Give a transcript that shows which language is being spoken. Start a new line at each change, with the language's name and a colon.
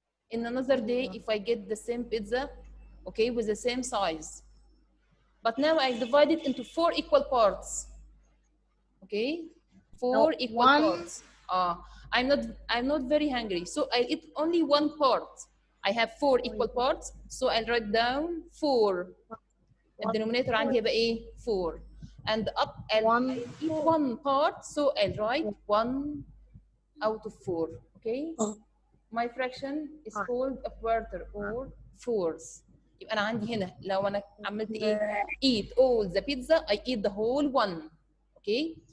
English: In another day, if I get the same pizza, okay, with the same size, but now I divide it into 4 equal parts. Okay? 4 equal parts. I'm not very hungry, so I eat only 1 part. I have 4 equal parts, so I'll write down 4.
Arabic: الدينومينيتور عندي هيبقى ايه؟ 4.
English: And up I'll eat 1 part, so I'll write 1 out of 4. Okay? My fraction is called a quarter or fourth.
Arabic: يبقى أنا عندي هنا لو أنا عملت إيه؟
English: Eat all the pizza, I eat the whole one. Okay?